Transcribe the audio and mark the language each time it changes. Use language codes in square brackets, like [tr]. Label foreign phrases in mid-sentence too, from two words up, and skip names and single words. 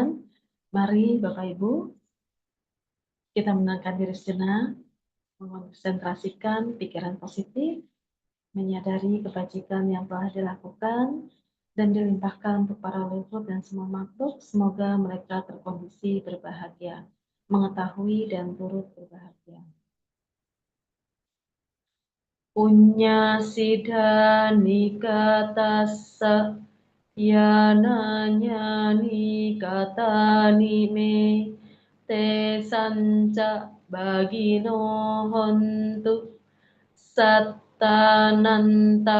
[id] Mari Bapak Ibu, kita menenangkan diri sejenak, mengonsentrasikan pikiran positif, menyadari kebajikan yang telah dilakukan, dan dilimpahkan untuk para leluhur dan semua makhluk. Semoga mereka terkondisi berbahagia, mengetahui dan turut berbahagia. [pi] Punya sidhani katassa yananya nikatani me te sanca bagino hontu sattananta